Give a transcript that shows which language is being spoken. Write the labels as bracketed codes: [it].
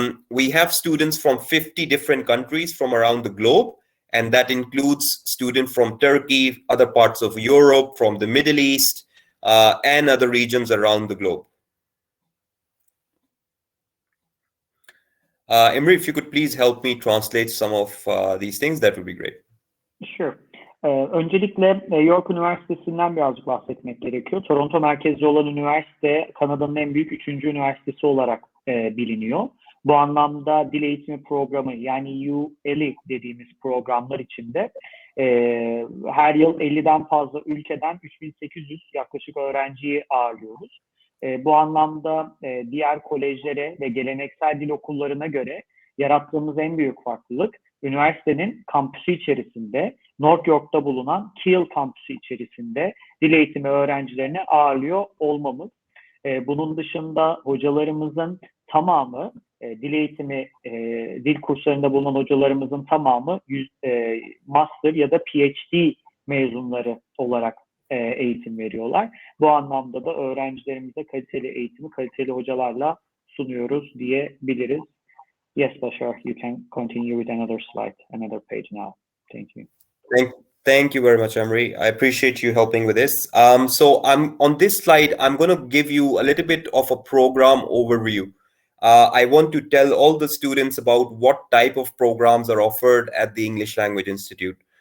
[en] We have students from 50 different countries from around the globe, and that includes students from Turkey, other parts of Europe, from the Middle East, and other regions around the globe. Emery, if you could please help me translate some of these things, that would be great. Sure. [tr] Öncelikle York Üniversitesi'nden birazcık bahsetmek gerekiyor. Toronto merkezli olan üniversite, Kanada'nın en büyük 3. üniversitesi olarak biliniyor. Bu anlamda dil eğitimi programı, yani Ule dediğimiz programlar içinde her yıl 50'den fazla ülkeden 3800 yaklaşık öğrenciyi ağırlıyoruz. Bu anlamda diğer kolejlere ve geleneksel dil okullarına göre yarattığımız en büyük farklılık, üniversitenin kampüsü içerisinde, North York'ta bulunan Keele kampüsü içerisinde dil eğitimi öğrencilerini ağırlıyor olmamız. Bunun dışında hocalarımızın tamamı, dil eğitimi, dil kurslarında bulunan hocalarımızın tamamı master ya da PhD mezunları olarak eğitim veriyorlar. Bu anlamda da öğrencilerimize kaliteli eğitimi kaliteli hocalarla sunuyoruz diyebiliriz. [en] Yes, Bashar, you can continue with another slide, another page now. Thank you. Thank you very much, Emery. I appreciate you helping with this. So on this slide, I'm going to give you a little bit of a program overview. I want to tell all the students about what type of programs are offered at the English Language Institute.